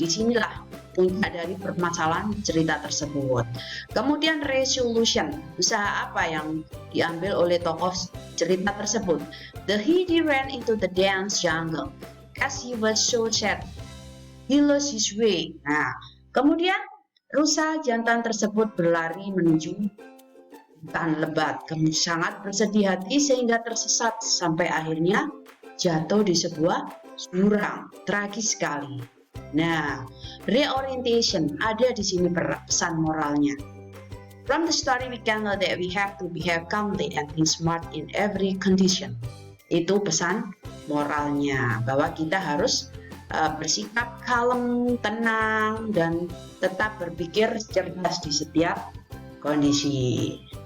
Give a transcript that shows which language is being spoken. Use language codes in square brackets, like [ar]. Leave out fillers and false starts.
[id] Disinilah puncak dari permasalahan cerita tersebut. Kemudian resolution, usaha apa yang diambil oleh tokoh cerita tersebut? [en] The he ran into the dense jungle as he was so sad. He lost his way. [id] Nah, kemudian rusa jantan tersebut berlari menuju hutan lebat. Kemudian sangat bersedih hati sehingga tersesat sampai akhirnya jatuh di sebuah jurang. Tragis sekali. Nah, reorientation ada di sini pesan moralnya. [en] From the story we can know that we have to behave calmly and think smart in every condition. [id] Itu pesan moralnya, bahwa kita harus bersikap kalem, tenang, dan tetap berpikir cerdas di setiap kondisi.